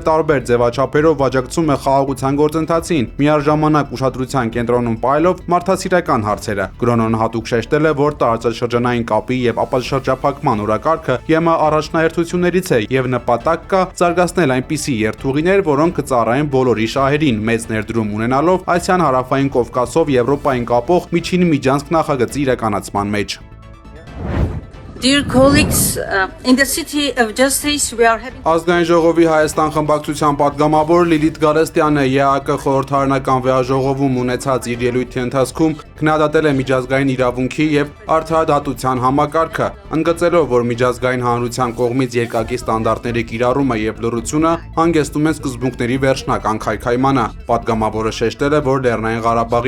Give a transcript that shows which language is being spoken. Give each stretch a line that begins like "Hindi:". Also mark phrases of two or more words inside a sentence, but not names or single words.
Armenian: տարբեր ձևաչափերով աջակցում է խաղաղության գործընթացին, միաժամանակ ուշադրության կենտրոնում պահելով մարդասիրական հարցերը։ Գրոնոն հատուկ շեշտել է, որ տարածաշրջանային կապի եւ ապաշրջափակման օրակարգը ԵՄ առաջնահերթություններից է եւ նպատակ կա զարգացնել այնպիսի երթուղիներ, որոնք կծառայեն բոլորի շահերին, մեծ ներդրում ունենալով Ասիան հարավային Կովկասով Եվրոպային կապող միջին միջանցք նախագծի իրականացման մեջ։
English: Dear colleagues, in the City of Justice we are having
Armenian: Ազգային ժողովի Հայաստան խմբակցության պատգամավոր Լիլիթ Գարեստյանը ԵԱԿ խորհրդարանական վեաժողովում ունեցած իր ելույթի ընթացքում քննադատել է միջազգային իրավունքի եւ արդարադատության համակարգը, ընդգծելով, որ միջազգային հանրության կողմից երկակի ստանդարտների կիրառումը եւ լռությունը հանգեցնում են սկզբունքների վերջնական քայքայմանը։ Պատգամավորը շեշտել է, որ Լեռնային Ղարաբաղի